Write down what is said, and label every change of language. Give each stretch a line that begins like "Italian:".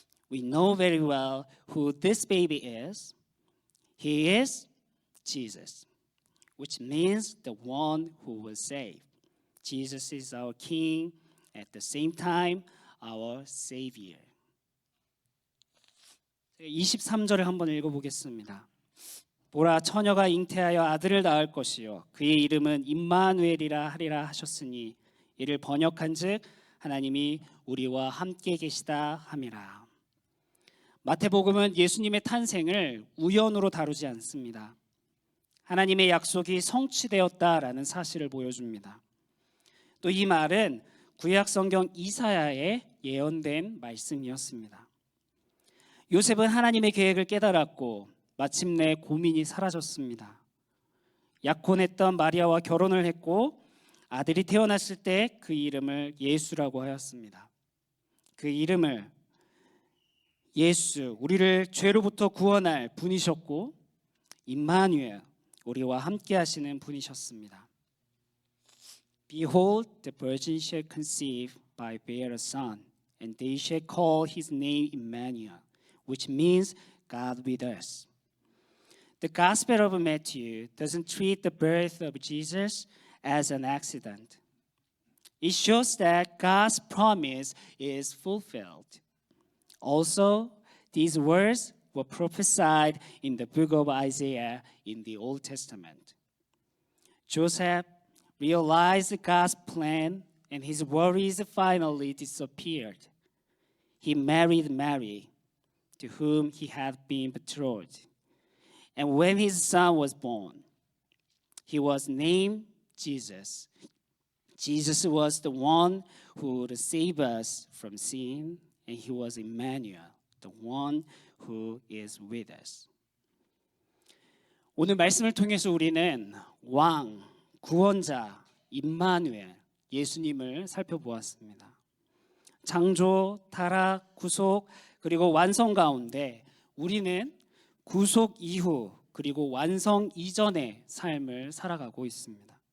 English: We know very well who this baby is. He is Jesus, which means the one who will save. Jesus is our King, at the same time, our Savior.
Korean: 23절을 한번 읽어보겠습니다. 보라, 처녀가 잉태하여 아들을 낳을 것이요 그의 이름은 임마누엘이라 하리라 하셨으니 이를 번역한즉 하나님이 우리와 함께 계시다 함이라. 마태복음은 예수님의 탄생을 우연으로 다루지 않습니다. 하나님의 약속이 성취되었다라는 사실을 보여줍니다. 또 이 말은 구약 성경 이사야에 예언된 말씀이었습니다. 요셉은 하나님의 계획을 깨달았고 마침내 고민이 사라졌습니다. 약혼했던 마리아와 결혼을 했고 아들이 태어났을 때 그 이름을 예수라고 하였습니다. 그 이름을 예수, 우리를 죄로부터 구원할 분이셨고 임마누엘, 우리와 함께 하시는 분이셨습니다.
English: Behold, the virgin shall conceive by bear a son, and they shall call his name Emmanuel, which means God with us. The Gospel of Matthew doesn't treat the birth of Jesus as an accident. It shows that God's promise is fulfilled. Also, these words were prophesied in the book of Isaiah in the Old Testament. Joseph realized God's plan and his worries finally disappeared. He married Mary, to whom he had been betrothed. And when his son was born, he was named Jesus. Jesus was the one who would save us from sin, and he was Emmanuel, the one who is with us.
Korean: 오늘 말씀을 통해서 우리는 왕, 구원자 임마누엘 예수님을 살펴보았습니다. 창조, 타락, 구속 그리고 완성 가운데 우리는 구속 이후 그리고 완성 이전의 삶을 살아가고 있습니다.